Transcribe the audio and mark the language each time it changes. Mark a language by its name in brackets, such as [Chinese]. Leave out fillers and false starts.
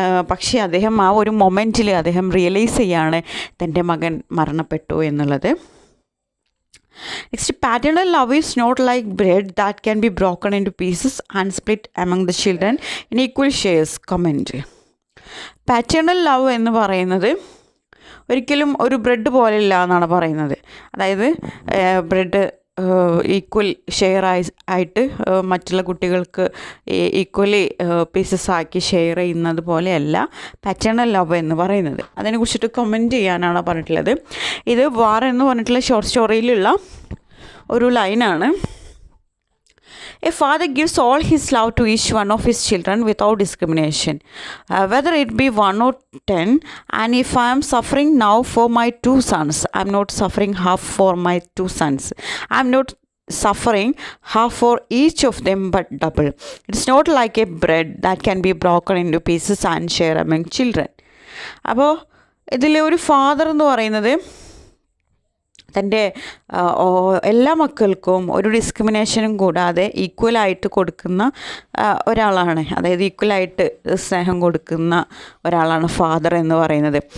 [Malayalam] പക്ഷേ അദ്ദേഹം ആ ഒരു മൊമെൻറ്റിൽ അദ്ദേഹം റിയലൈസ് ചെയ്യാണ് തൻ്റെ മകൻ മരണപ്പെട്ടു എന്നുള്ളത്. [English] Next, paternal love is not like bread that can be broken into pieces and split among the children in equal shares. Comment. [Malayalam] Paternal love എന്ന് പറയുന്നത് ഒരിക്കലും ഒരു ബ്രെഡ് പോലെയല്ല എന്നാണ് പറയുന്നത്. അതായത് ബ്രെഡ് ഈക്വൽ ഷെയർ ആയിട്ട് മറ്റുള്ള കുട്ടികൾക്ക് ഈക്വലി പീസസ് ആക്കി ഷെയർ ചെയ്യുന്നത് പോലെയല്ല പാറ്റേണൽ ലവ് എന്ന് പറയുന്നത്. അതിനെക്കുറിച്ചിട്ട് കമൻറ്റ് ചെയ്യാനാണ് പറഞ്ഞിട്ടുള്ളത്. ഇത് വാർ എന്ന് പറഞ്ഞിട്ടുള്ള ഷോർട്ട് സ്റ്റോറിയിലുള്ള ഒരു ലൈനാണ്. [English] A father gives all his love to each one of his children without discrimination, whether it be 1 or 10. And if I am suffering now for my 2 sons, I am not suffering half for my 2 sons. I am not suffering half for each of them, but double. It's not like a bread that can be broken into pieces and share among children. [Malayalam] അപ്പോൾ ഇതിലെ ഒരു father എന്ന് പറയുന്നത് തൻ്റെ എല്ലാ മക്കൾക്കും ഒരു ഡിസ്ക്രിമിനേഷനും കൂടാതെ ഈക്വലായിട്ട് കൊടുക്കുന്ന ഒരാളാണ്. അതായത് ഈക്വലായിട്ട് സ്നേഹം കൊടുക്കുന്ന ഒരാളാണ് ഫാദർ എന്ന് പറയുന്നത്.